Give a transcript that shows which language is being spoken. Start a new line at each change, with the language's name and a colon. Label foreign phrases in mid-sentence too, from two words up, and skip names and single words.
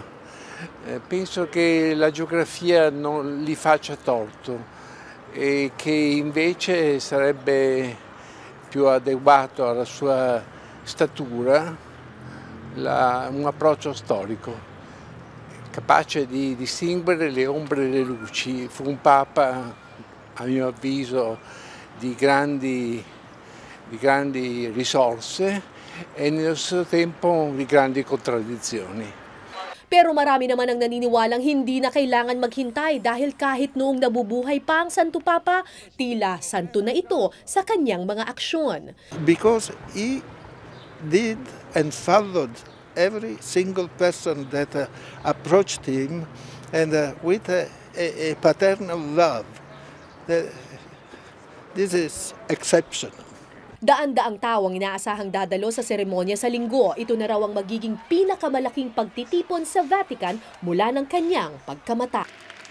Italian: Penso che la geografia non gli faccia torto e che invece sarebbe più adeguato alla sua statura un approccio storico, capace di distinguere le ombre e le luci. Fu un Papa, a mio avviso, di grandi risorse e nello stesso tempo di grandi contraddizioni.
Filipino: Pero marami naman ang naniniwalang hindi na kailangan maghintay dahil kahit noong nabubuhay pa ang Santo Papa, tila santo na ito sa kanyang mga aksyon.
English: Because he did and followed every single person that approached him and with a paternal love. This is exceptional.
Filipino: Daan-daang tao ang inaasahang dadalo sa seremonya sa linggo. Ito na raw ang magiging pinakamalaking pagtitipon sa Vatican mula ng kanyang pagkamatay.